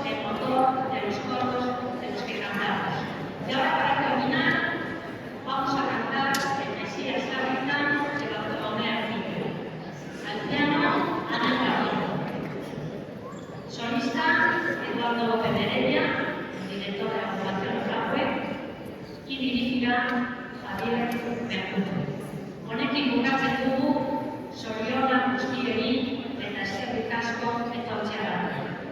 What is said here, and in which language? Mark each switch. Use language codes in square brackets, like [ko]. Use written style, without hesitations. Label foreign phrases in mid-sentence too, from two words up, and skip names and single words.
[es] motor de los coros de los que cantamos. Y ahora, para terminar, vamos a cantar el Mesías Hábitat de Bartolomé Arcillo. Al piano, Ana Carrillo. Solista, Eduardo López de Heredia, director de la Fundación Fragüe, y dirigirá Javier Mercurio. [eu] Honekin bukatzen dugu, zorionak guztiei eta eskerrik asko etortzeagatik.